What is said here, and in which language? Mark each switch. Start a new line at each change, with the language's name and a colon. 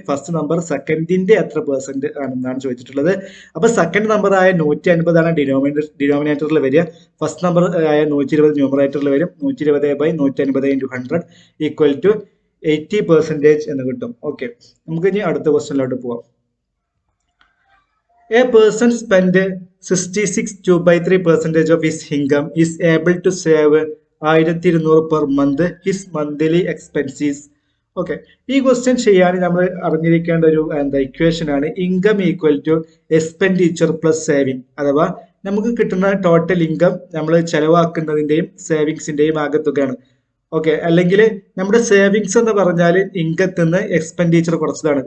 Malayalam: First number സെക്കൻഡിന്റെ എത്ര percent ആണെന്നാണ് ചോദിച്ചിട്ടുള്ളത്. അപ്പൊ സെക്കൻഡ് നമ്പർ ആയ 150 ആണ് ഡിനോമിനേറ്ററിൽ വരിക. ഫസ്റ്റ് നമ്പർ ആയ 120 ന്യൂമറേറ്ററിൽ വരും. 120/150 × 100 ഈക്വൽ ടു 80% എന്ന് കിട്ടും. ഓക്കെ, നമുക്ക് ഇനി അടുത്ത ക്വസ്റ്റ്യനിലോട്ട് പോവാം.
English: A person spent 66 2/3% of his income is able to save 1200 per month. His monthly expenses.
Malayalam: Okay, ഈ ക്വസ്റ്റ്യൻ ചെയ്യാൻ നമ്മൾ അറിഞ്ഞിരിക്കേണ്ട ഒരു ഇക്വേഷൻ ആണ് income equal to expenditure plus saving. അഥവാ നമുക്ക് കിട്ടുന്ന ടോട്ടൽ ഇൻകം നമ്മൾ ചെലവാക്കുന്നതിന്റെയും സേവിങ്സിന്റെയും ആകെത്തുകയാണ്. ഓക്കെ, അല്ലെങ്കിൽ നമ്മുടെ സേവിങ്സ് എന്ന് പറഞ്ഞാൽ ഇൻകത്തിൽ നിന്ന് എക്സ്പെൻഡിച്ചർ കുറച്ചതാണ്.